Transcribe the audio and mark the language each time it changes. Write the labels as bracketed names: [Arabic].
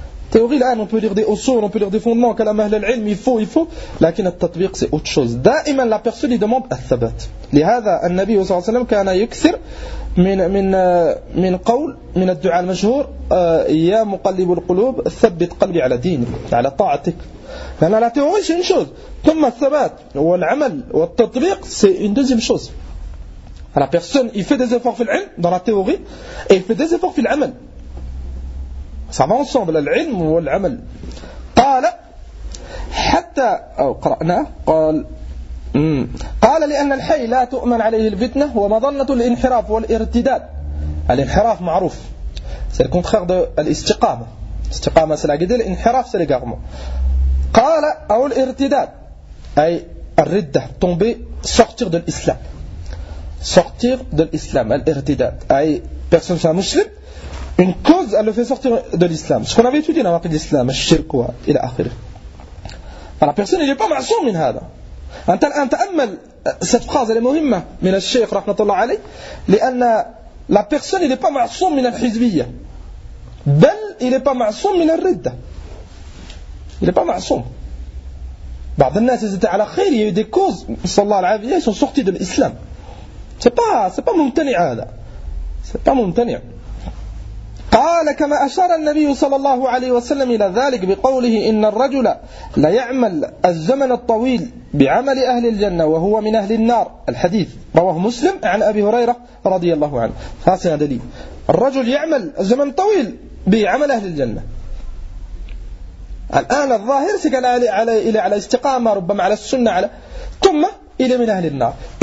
[Arabic] تيوري الآن [French] on peut lire des [Arabic] أصول [French] on peut lire des fondements [Arabic] كلام أهل العلم il faut لكن التطبيق سي autre chose دائما [French] la personne demande [Arabic] الثبات لهذا النبي صلى الله عليه وسلم كان يكثر من من من قول من الدعاء المشهور يا مقلب القلوب ثبت قلبي على دينك على طاعتك لأن لا تيوري سي une chose ثم الثبات والعمل والتطبيق [French] c'est une deuxième chose. La personne il fait des efforts [Arabic] في العلم [French] dans la théorie et il fait des efforts [Arabic] في العمل. [French] Ça va ensemble [Arabic] العلم والعمل. قال حتى أو قرأنا قال قال لأن الحي لا تؤمن عليه الفتنة ومظنة الانحراف والارتداد. الانحراف معروف. [French] C'est le contraire de الاستقامة. [Arabic] استقامة [French] c'est la guidée, [Arabic] الانحراف [French] c'est l'égarement. [Arabic] قال أو الارتداد أي [French] الردة تومبي sortir de l'islam. Sortir de l'islam, al-irtidad. Aye, personne soit musulman. Une cause, elle le fait sortir de l'islam. Ce qu'on avait étudié dans la partie d'islam, [Arabic] al-shirk wa ila akhir. [French] Alors, personne n'est pas ma'soum [Arabic] min hada. [French] Un ta'ammal, cette phrase, elle est muhimma, [Arabic] min al-shirk, rahmatullah alayh, li'anna [French] la personne n'est pas ma'soum [Arabic] min al-hizbiyya. [French] Bel, il n'est pas ma'soum [Arabic] min al-ridda. [French] Il n'est pas ma'soum. [Arabic] بعض الناس [French] ils étaient à la khair, il y a eu des causes, [Arabic] sallallahu alayhi wa sallam, [French] ils sont sortis de l'islam. C'est pas [Arabic] mumtani hada. [French] C'est pas mumtani. [Arabic] قال كما أشار النبي صلى الله عليه وسلم إلى ذلك بقوله إن الرجل لا يعمل الزمن الطويل بعمل أهل الجنة وهو من أهل النار الحديث رواه مسلم عن أبي هريرة رضي الله عنه هذا دليل الرجل يعمل الزمن الطويل بعمل أهل الجنة الآن الظاهر سكن على استقامة ربما على السنة على ثم إلى من أهل النار